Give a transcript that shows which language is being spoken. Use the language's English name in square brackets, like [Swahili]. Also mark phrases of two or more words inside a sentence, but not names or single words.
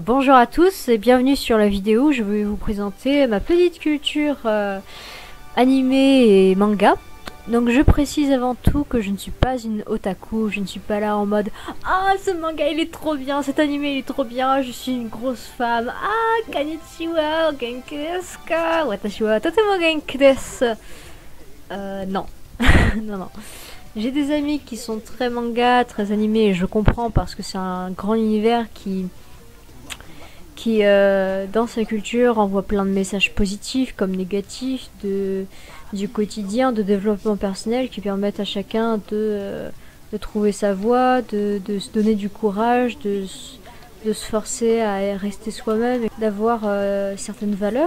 [French] Bonjour à tous et bienvenue sur la vidéo où je vais vous présenter ma petite culture animé et manga. Donc je précise avant tout que je ne suis pas une otaku, je ne suis pas là en mode ah ce manga il est trop bien, cet animé il est trop bien, je suis une grosse femme. [Japanese] Ah こんにちは、元気ですか？私はとても元気です. [French] Non. non, non. J'ai des amis qui sont très manga, très animés, et je comprends parce que c'est un grand univers qui dans sa culture, envoie plein de messages positifs comme négatifs du quotidien, de développement personnel qui permettent à chacun de trouver sa voie, de se donner du courage, de se forcer à rester soi-même et d'avoir certaines valeurs.